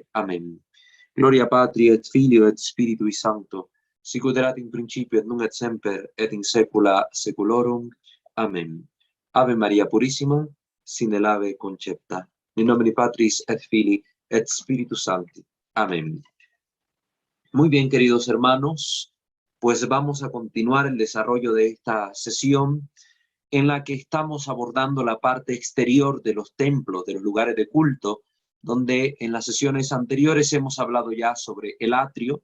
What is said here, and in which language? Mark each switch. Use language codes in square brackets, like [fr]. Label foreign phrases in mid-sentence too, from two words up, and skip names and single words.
[es] Amén. [la] Gloria Patri et Filio et Spiritui Sancto, sicut erat in principio et nunc et semper et in saecula saeculorum. [es] Amén. Ave Maria Purísima, sin lave concepta. [la] In nomine Patris et Filii et Spiritus Sancti. [es] Amén. Muy bien, queridos hermanos, pues vamos a continuar el desarrollo de esta sesión en la que estamos abordando la parte exterior de los templos, de los lugares de culto, donde en las sesiones anteriores hemos hablado ya sobre el atrio.